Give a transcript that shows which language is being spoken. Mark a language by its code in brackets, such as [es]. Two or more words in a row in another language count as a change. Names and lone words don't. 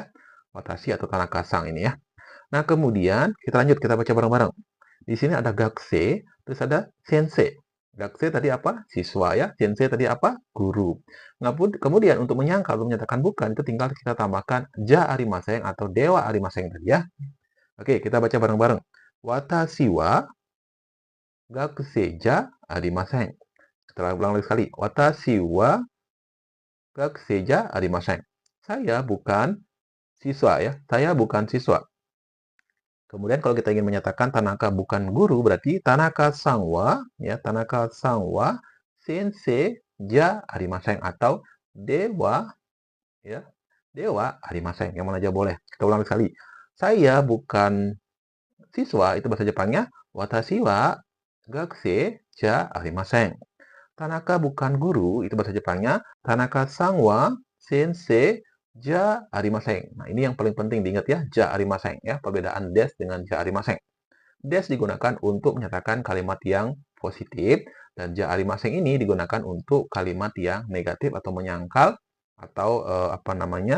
[id] Watashi atau Tanaka-sang ini ya. Nah, kemudian kita lanjut, kita baca bareng-bareng. Di sini ada gakse, terus ada sensei. Gakse tadi apa? Siswa ya. Sensei tadi apa? Guru. Nah, kemudian untuk menyangkal atau menyatakan bukan, itu tinggal kita tambahkan [ja] じゃありません [id] atau [ja] ではありません [id] tadi ya. Oke, kita baca bareng-bareng. [ja] 私は学生じゃありません. [id] Kita ulang lagi sekali. [ja] 私は学生じゃありません. [id] Saya bukan siswa ya. Saya bukan siswa. Kemudian kalau kita ingin menyatakan Tanaka bukan guru, berarti [ja] 田中さんは, [id] ya, [ja] 田中さんは先生じゃありません [id] atau dewa, ya, [ja] ではありません. [id] Yang mana aja boleh. Kita ulang sekali. Saya bukan siswa, itu bahasa Jepangnya [ja] 私は学生じゃありません. [id] Tanaka bukan guru, itu bahasa Jepangnya [ja] 田中さんは先生じゃありません. [id] Nah, ini yang paling penting diingat ya, [ja] じゃありません [id] ya, perbedaan des dengan [ja] じゃありません. [id] Des digunakan untuk menyatakan kalimat yang positif dan [ja] じゃありません [id] ini digunakan untuk kalimat yang negatif atau menyangkal atau apa namanya?